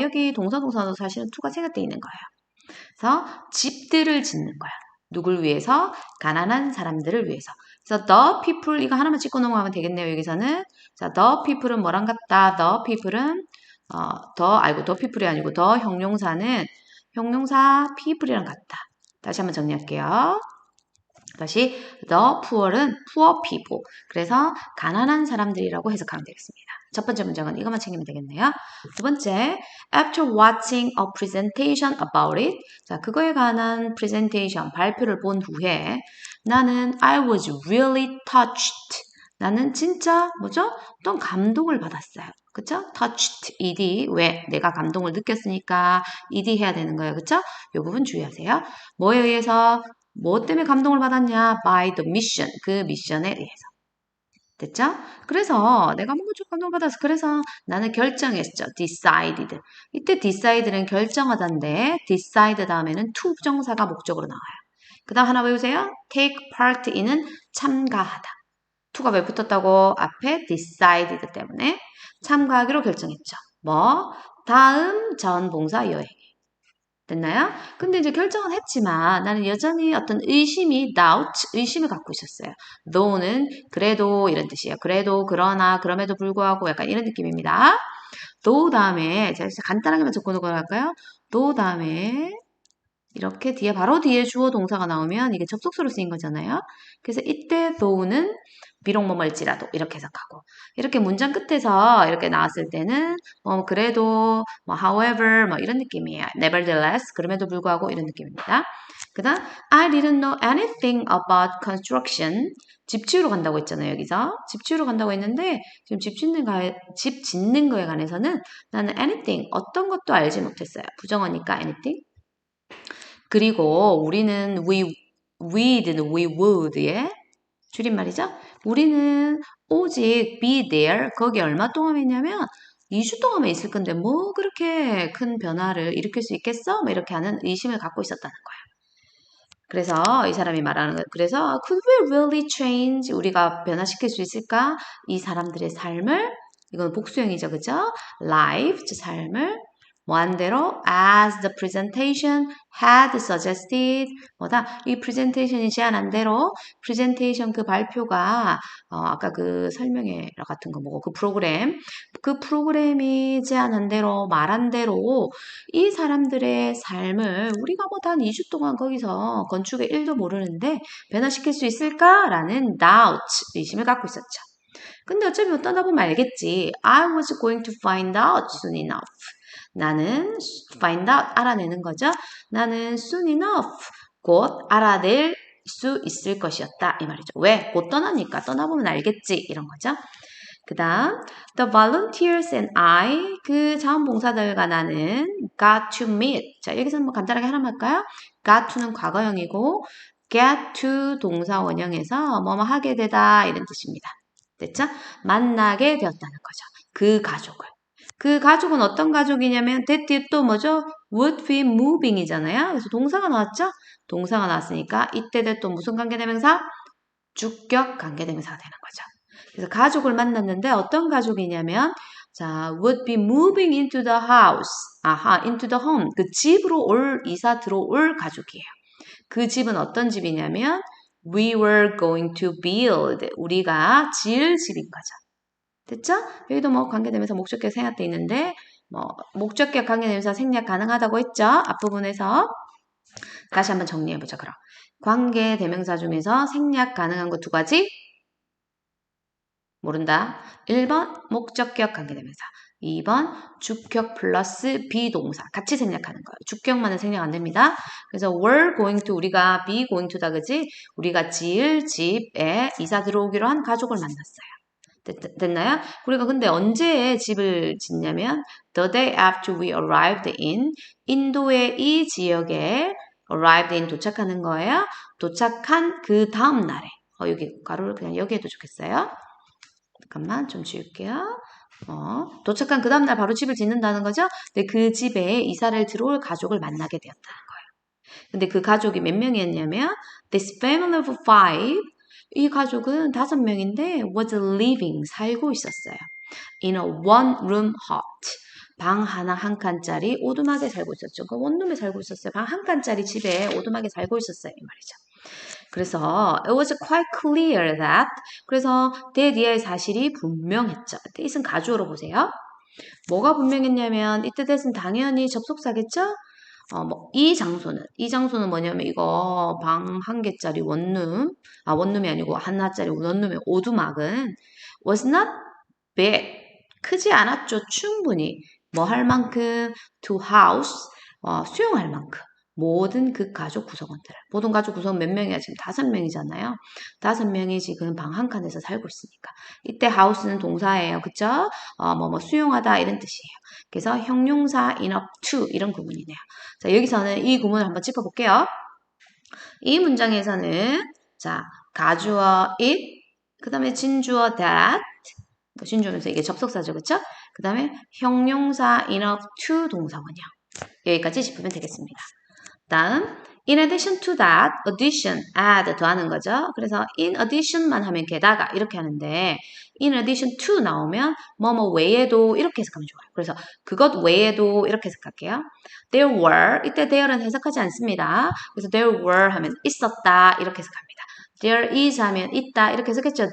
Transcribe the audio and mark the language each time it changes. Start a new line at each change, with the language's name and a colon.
Korean: 여기 동사도 사실은 to가 생략되어 있는 거예요. 그래서 집들을 짓는 거야. 누굴 위해서? 가난한 사람들을 위해서. 그래서
English: the people
Korean: 이거 하나만 찍고 넘어가면 되겠네요. 여기서는 자
English: the people
Korean: 은 뭐랑 같다? the people은 the people이 아니고 the 형용사는 형용사 people이랑 같다. 다시 한번 정리할게요. 다시
English: the poor은 poor people.
Korean: 그래서 가난한 사람들이라고 해석하면 되겠습니다. 첫 번째 문장은 이것만 챙기면 되겠네요. 두 번째,
English: after watching a presentation about it.
Korean: 자, 그거에 관한 presentation, 발표를 본 후에 나는
English: I was really touched.
Korean: 나는 진짜 뭐죠? 어떤 감동을 받았어요. 그쵸?
English: touched, ed. 왜?
Korean: 내가 감동을 느꼈으니까 ed 해야 되는 거예요. 그쵸? 이 부분 주의하세요. 뭐에 의해서? 뭐 때문에 감동을 받았냐?
English: by the mission.
Korean: 그 미션에 의해서. 됐죠? 그래서 내가 뭔가 좀 감동을 받아서 그래서 나는 결정했죠.
English: decided.
Korean: 이때 decid는 결정하다인데 decide 다음에는 to 부정사가 목적으로 나와요. 그 다음 하나 외우세요. take part in은 참가하다. to가 왜 붙었다고? 앞에 decided 때문에 참가하기로 결정했죠. 뭐? 다음 자원봉사 여행. 됐나요? 근데 이제 결정은 했지만 나는 여전히 어떤 의심이 doubt, 의심을 갖고 있었어요. though는 그래도 이런 뜻이에요. 그래도, 그러나, 그럼에도 불구하고 약간 이런 느낌입니다. though 다음에 제가 간단하게만 적고 넘어갈까요? though 다음에 이렇게 뒤에 바로 뒤에 주어 동사가 나오면 이게 접속사로 쓰인 거잖아요. 그래서 이때 though는 비록 뭐뭐일지라도 이렇게 해석하고 이렇게 문장 끝에서 이렇게 나왔을 때는 그래도 뭐 however 뭐 이런 느낌이에요. nevertheless 그럼에도 불구하고 이런 느낌입니다. 그 다음
English: I didn't know anything about construction.
Korean: 집 지으러 간다고 했잖아요. 여기서 집 지으러 간다고 했는데 지금 집 짓는 거에 관해서는 나는 anything 어떤 것도 알지 못했어요. 부정어니까 anything. 그리고 우리는 we'd,
English: we would
Korean: 의 줄임말이죠. 우리는 오직
English: be there,
Korean: 거기 얼마 동안 했냐면 2주 동안만 있을 건데 뭐 그렇게 큰 변화를 일으킬 수 있겠어? 뭐 이렇게 하는 의심을 갖고 있었다는 거예요. 그래서 이 사람이 말하는 거예요. 그래서
English: could we really change?
Korean: 우리가 변화시킬 수 있을까? 이 사람들의 삶을 이건 복수형이죠. 그죠? life, 삶을 뭐한대로
English: as the presentation had suggested
Korean: 뭐다 이 presentation이 제안한 대로 presentation 그 발표가 아까 그 설명회 같은 거 뭐고 그 프로그램이 제안한 대로 말한 대로 이 사람들의 삶을 우리가 뭐 단 2주 동안 거기서 건축의 1도 모르는데 변화시킬 수 있을까라는 doubt 의심을 갖고 있었죠. 근데 어차피 뭐 떠나보면 알겠지.
English: I was going to find out soon enough.
Korean: 나는
English: find out
Korean: 알아내는 거죠. 나는
English: soon enough
Korean: 곧 알아낼 수 있을 것이었다 이 말이죠. 왜? 곧 떠나니까 떠나보면 알겠지 이런 거죠. 그 다음
English: the volunteers and I
Korean: 그 자원봉사들과 나는
English: got to meet
Korean: 자 여기서는 뭐 간단하게 하나만 할까요? got to는 과거형이고 get to 동사 원형에서 뭐뭐 하게 되다 이런 뜻입니다. 됐죠? 만나게 되었다는 거죠. 그 가족을. 그 가족은 어떤 가족이냐면 that 뒤에 또 뭐죠?
English: would be moving
Korean: 이잖아요. 그래서 동사가 나왔죠? 동사가 나왔으니까 이때 또 무슨 관계대명사? 주격 관계대명사가 되는 거죠. 그래서 가족을 만났는데 어떤 가족이냐면 자,
English: would be moving into the house. into the home.
Korean: 그 집으로 이사 들어올 가족이에요. 그 집은 어떤 집이냐면
English: we were going to build.
Korean: 우리가 지을 집인 거죠. 됐죠? 여기도 뭐 관계되면서 목적격 생략돼 있는데 뭐 목적격 관계되면서 생략 가능하다고 했죠? 앞부분에서 다시 한번 정리해보죠. 그럼 관계 대명사 중에서 생략 가능한 거 두 가지? 모른다. 1번 목적격 관계대명사. 2번 주격 플러스 비동사. 같이 생략하는 거예요. 주격만은 생략 안 됩니다. 그래서 were going to 우리가 be going to다 그지? 우리가 지을 집에 이사 들어오기로 한 가족을 만났어요. 됐나요? 우리가 근데 언제 집을 짓냐면
English: the day after we arrived in
Korean: 인도의 이 지역에 arrived in 도착하는 거예요. 도착한 그 다음 날에 여기 가로를 그냥 여기 해도 좋겠어요. 잠깐만 좀 지울게요. 도착한 그 다음날 바로 집을 짓는다는 거죠. 근데 그 집에 이사를 들어올 가족을 만나게 되었다는 거예요. 근데 그 가족이 몇 명이었냐면
English: this family of five
Korean: 이 가족은 5명인데
English: was living
Korean: 살고 있었어요.
English: in a one room hut
Korean: 방 하나 한 칸짜리 오두막에 살고 있었죠. 그 원룸에 살고 있었어요. 방 한 칸짜리 집에 오두막에 살고 있었어요. 이 말이죠. 그래서
English: it was quite clear that
Korean: 그래서 that의 사실이 분명했죠. that은 가주어로 보세요. 뭐가 분명했냐면 이때 that은 당연히 접속사겠죠? 이 장소는 뭐냐면 이거 방 한 개짜리 원룸이 아니고 하나짜리 원룸의 오두막은
English: was not big
Korean: 크지 않았죠. 충분히 뭐 할 만큼
English: to house
Korean: 수용할 만큼 모든 그 가족 구성원들 모든 가족 구성원 몇 명이야? 지금 5명이잖아요. 5명이 지금 방 한 칸에서 살고 있으니까 이때 house는 동사예요. 그쵸? 수용하다 이런 뜻이에요. 그래서 형용사 enough to 이런 구문이네요. 자 여기서는 이 구문을 한번 짚어볼게요. 이 문장에서는 자 가주어 it 그 다음에 진주어 that 진주어면서 이게 접속사죠. 그쵸? 그 다음에 형용사 enough to 동사원이요. 여기까지 짚으면 되겠습니다. 다음
English: in addition to that,
Korean: addition, add 더하는 거죠. 그래서 in addition만 하면 게다가 이렇게 하는데
English: in addition to
Korean: 나오면 뭐뭐 외에도 이렇게 해석하면 좋아요. 그래서 그것 외에도 이렇게 해석할게요.
English: There were,
Korean: 이때 there는 해석하지 않습니다. 그래서
English: there were
Korean: 하면 있었다 이렇게 해석합니다.
English: There is
Korean: 하면 있다 이렇게 해석했죠.